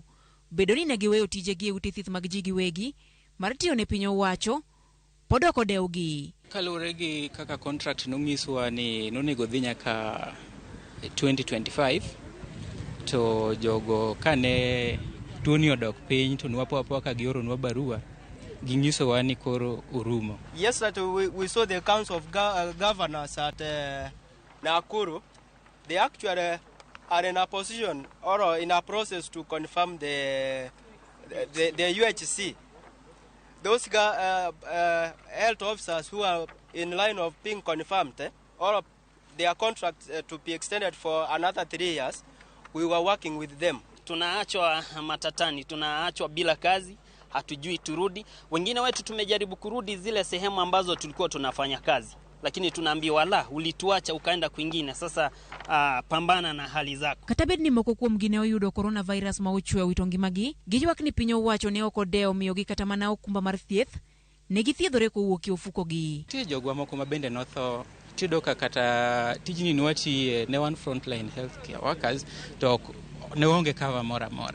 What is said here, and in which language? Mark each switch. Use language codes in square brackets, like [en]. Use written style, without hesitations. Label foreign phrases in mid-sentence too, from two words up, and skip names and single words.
[luo] Bedo ni ne giweyo tijegi e ute thieth mag ji giwegi mar tiyo ne piny owacho pod ok odewgi. Kaluwore gi kaka contract nonyiswa ni nonego dhi nyaka 2025 to jogo kane tuoni odok piny to nwapo apoa ka gioronwa barua ginyisowa ni koro orumo. [en] Yesterday we saw the council of governors at Nakuru. They actually are in a position or in a process to confirm the UHC. Those health officers who are in line of being confirmed, all of their contracts to be extended for another 3 years, we were working with them. [sw] Tunaachwa matatani, tunaachwa bila kazi, hatujui turudi. Wengine wetu tumejaribu kurudi zile sehemu ambazo tulikuwa tunafanya kazi, lakini tunaambiwa la, ulituacha ukaenda kwingine, sasa pambana na hali zako. [luo] Katabed ni moko kuom gine oyudo coronavirus ma ochwe wito ngimagi, giywak ni piny owacho ne ok odewo miyogi kata mana okumba mar thieth, ne githiedhore kowuok e ofukogi. Tie jogwa moko mabende notho, tiyo kata tijni nwati ne one [en] frontline healthcare workers [luo] to ne onge cover mora mora.